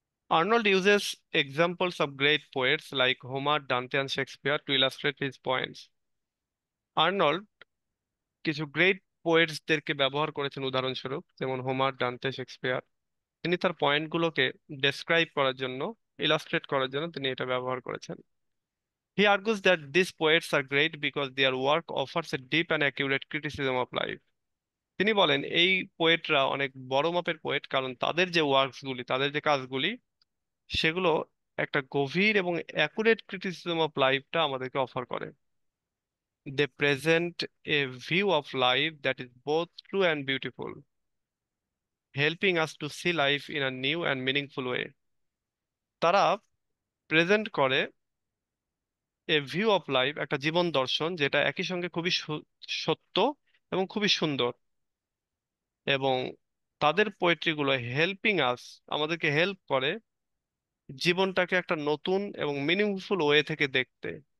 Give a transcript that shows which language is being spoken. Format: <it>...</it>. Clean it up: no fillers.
<en>Arnold uses examples of great poets like Homer, Dante, and Shakespeare to illustrate his points.</en> <bn>Arnold কিছু great পোয়েটসদেরকে ব্যবহার করেছেন উদাহরণস্বরূপ, যেমন Homer, ডান্তে, Shakespeare. তিনি তার পয়েন্টগুলোকে ডেসক্রাইব করার জন্য, ইলাস্ট্রেট করার জন্য তিনি এটা ব্যবহার করেছেন।</bn> <en>He argues that these poets are great because their work offers a deep and accurate criticism of life.</en> <bn>তিনি বলেন এই পোয়েটরা অনেক বড় মাপের পোয়েট কারণ তাদের যে ওয়ার্কস গুলি, তাদের যে কাজগুলি, সেগুলো একটা গভীর এবং অ্যাকুরেট ক্রিটিসিজম অফ লাইফটা আমাদেরকে অফার করে।</bn> <en>They present a view of life that is both true and beautiful, helping us to see life in a new and meaningful way.</en> <bn>তারা প্রেজেন্ট করে</bn> <en>a view of life,</en> <bn>একটা জীবন দর্শন যেটা একই সঙ্গে খুবই সত্য এবং খুবই সুন্দর, এবং তাদের পোয়েট্রি গুলো</bn> <en>helping us,</en> <bn>আমাদেরকে হেল্প করে জীবনটাকে একটা নতুন এবং মিনিংফুল ওয়ে থেকে দেখতে।</bn>